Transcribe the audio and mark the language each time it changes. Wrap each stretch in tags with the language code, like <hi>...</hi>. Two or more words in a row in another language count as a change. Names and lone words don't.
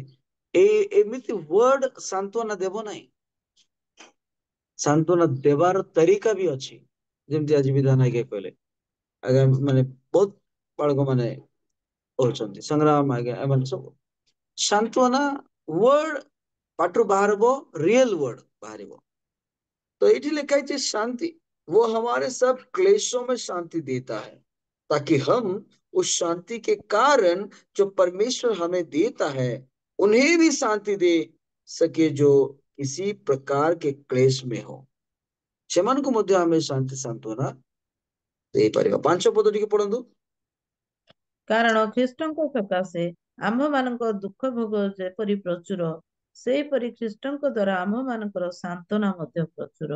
<or>ଏମିତି ୱାର୍ଡ ସାନ୍ତ୍ୱନା ଦେବ ନାହିଁ। ସାନ୍ତ୍ୱନା ଦେବାର ତରିକା ବି ଅଛି। ଯେମିତି ଆଜି ବିଧାନ ଆଜ୍ଞା କହିଲେ, ଆଜ୍ଞା ମାନେ ବହୁତ ବାଳକ ମାନେ କହୁଛନ୍ତି, ସଂଗ୍ରାମ ଆଜ୍ଞା ଏମାନେ ସବୁ ସାନ୍ତ୍ୱନା ୱାର୍ଡ ପାଟିରୁ ବାହାରିବ,</or> <en>real word बाहरिबो।</en> <hi>तो ये लिखा है शांति, वो हमारे सब क्लेशों में शांति देता है, ताकि हम उस शांति के कारण जो परमेश्वर हमें देता है उन्हें भी शांति दे सके जो किसी प्रकार के क्लेश में हो।</hi> <or>ସେମାନଙ୍କୁ ମଧ୍ୟ ଆମେ ଶାନ୍ତି ସାନ୍ତ୍ୱନା ଦେଇପାରିବା। 5 ପଦ ଟିକେ ପଢନ୍ତୁ। କାରଣ ଖ୍ରୀଷ୍ଟଙ୍କ ସକାଶେ ଆମ୍ଭମାନଙ୍କ ଦୁଃଖ ଭୋଗ ଯେପରି ପ୍ରଚୁର, ସେହିପରି ଖ୍ରୀଷ୍ଟଙ୍କ ଦ୍ୱାରା ଆମ୍ଭମାନଙ୍କର ସାନ୍ତ୍ୱନା ମଧ୍ୟ ପ୍ରଚୁର।</or>